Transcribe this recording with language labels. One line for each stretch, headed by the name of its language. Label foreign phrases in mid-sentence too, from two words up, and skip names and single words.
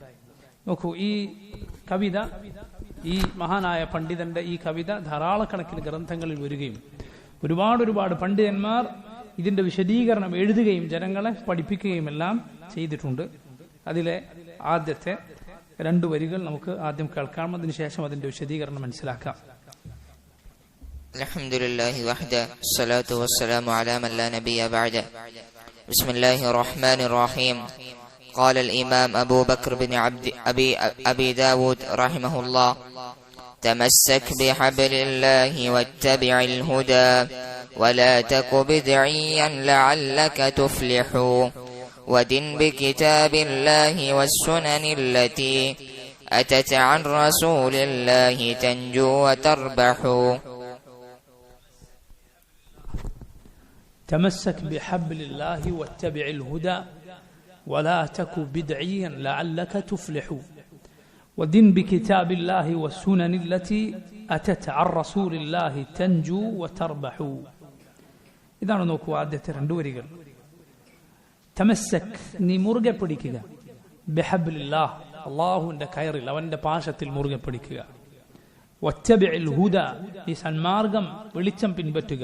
Malayalam: നോക്കൂ, ഈ കവിത, ഈ മഹാനായ പണ്ഡിതന്റെ ഈ കവിത ധാരാളക്കണക്കിന് ഗ്രന്ഥങ്ങളിൽ വരികയും ഒരുപാട് പണ്ഡിതന്മാർ ഇതിന്റെ വിശദീകരണം എഴുതുകയും ജനങ്ങളെ പഠിപ്പിക്കുകയും എല്ലാം ചെയ്തിട്ടുണ്ട്. അതിലെ ആദ്യത്തെ 2 വരികൾ നമുക്ക് ആദ്യം കേൾക്കാം, അതിനുശേഷം അതിന്റെ വിശദീകരണം മനസ്സിലാക്കാം.
Arabic: الحمد لله وحده والصلاة والسلام على من لا نبي بعده. بسم الله الرحمن الرحيم. قال الإمام أبو بكر بن أبي داود رحمه الله: تمسك بحبل الله واتبع الهدى ولا تك بدعيا لعلك تفلح ودن بكتاب الله والسنن التي أتت عن رسول الله تنجو وتربح. تمسك بحبل الله واتبع الهدى ولا تك بدعيا لعلك تفلح ودن بكتاب الله والسنن التي أتت عن رسول الله تنجو وتربح.
Malayalam: ഇതാണ് നോക്കൂ ആദ്യത്തെ 2 വരികൾ. തമസ്സക്, നീ മുറുകെ പിടിക്കുക. ബിഹബ്ലില്ലാഹ്, അല്ലാഹുവിന്റെ കയറിൽ, അവന്റെ പാശത്തിൽ മുറുകെ പിടിക്കുക.
Arabic: واتبع الهدى,
Malayalam: ഈ സന്മാർഗം വെളിച്ചം പിൻപറ്റുക.